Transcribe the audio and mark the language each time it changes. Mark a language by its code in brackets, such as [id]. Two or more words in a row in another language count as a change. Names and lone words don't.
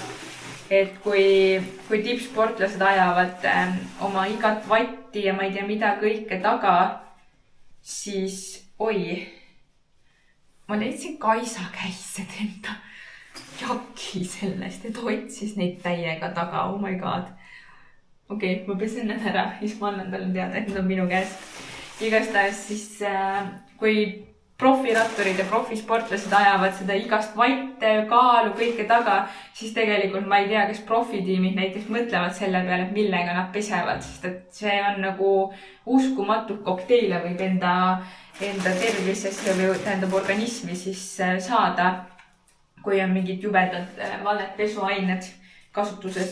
[et] Et kui tippsportlased ajavad oma igat vatti ja ma ei tea mida kõike taga, siis ma leidsin Kaisa käised enda jaki sellest, et otsis neid täiega taga, [en] oh my god. [et] Okei, ma pesen need ära, siis ma annan talle teada, et need on minu käest. Igastahes siis, kui profiratturid ja profisportlased ajavad seda igast vatte, kaalu, kõike taga, siis tegelikult ma ei tea, kas profitiimid näiteks mõtlevad selle peale, millega nad pesevad, sest et see on nagu uskumatult kokteile võib enda tervisesse või tähendab organismi siis saada, kui on mingid jubedad valed pesuained kasutuses.